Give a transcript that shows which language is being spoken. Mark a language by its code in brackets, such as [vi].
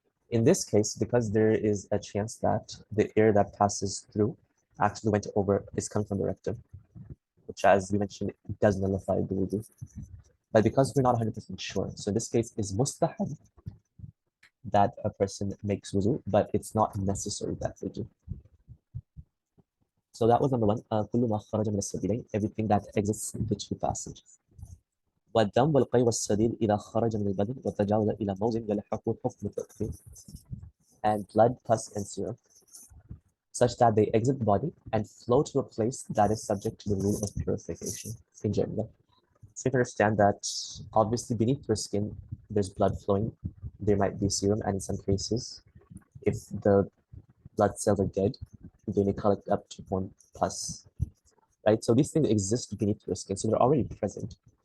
[en] In this case, because there is a chance that the air that passes through actually went over, is coming from the rectum, which, as we mentioned, does nullify the wudu. But because we're not 100% sure, so in this case is mustahab that a person makes wudu, but it's not necessary that they do. So that was number one, [ar] كل ما خرج من السبيلين, [en] everything that exits the two passages. [ar] والدم والقي والسديد إذا خرج من البدن وتجاوز إلى موضع يلحقه حكم التطهير. [en] And blood, pus, and serum, such that they exit the body and flow to a place that is subject to the rule of purification in general. So you can understand that obviously beneath your skin, there's blood flowing, there might be serum, and in some cases, if the blood cells are dead, they may collect up to form pus, right? So these things exist beneath your skin, so they're already present.